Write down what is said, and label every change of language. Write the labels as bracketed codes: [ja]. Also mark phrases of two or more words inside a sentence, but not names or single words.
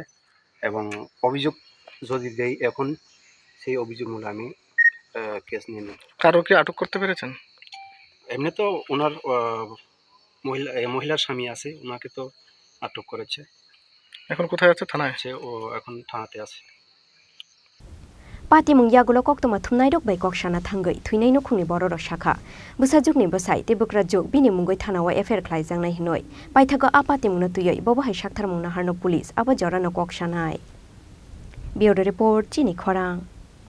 [bn] এবং অভিযোগ যদি দেই এখন সেই অভিযোগ মূলে আমি কেস নিয়ে নিই। কারো কি আটক করতে পেরেছেন? এমনি তো ওনার মহিলার স্বামী আছে, ওনাকে তো আটক করেছে। এখন কোথায় আছে? থানায় আছে, ও এখন থানাতে আছে। [trp] Patimung yagulo koktoma thumnai rok bai koksana thangai thuinai no khungni boro ro shakha Bwsai Bwsai te bukra jog bini mungoi thanawa affair khlaijangnai hinoi paithago apatimung na tuyoi bobo hai saktharmung na harno police abo jorano koksanai. [en] Bureau report [trp] Chini Khorang.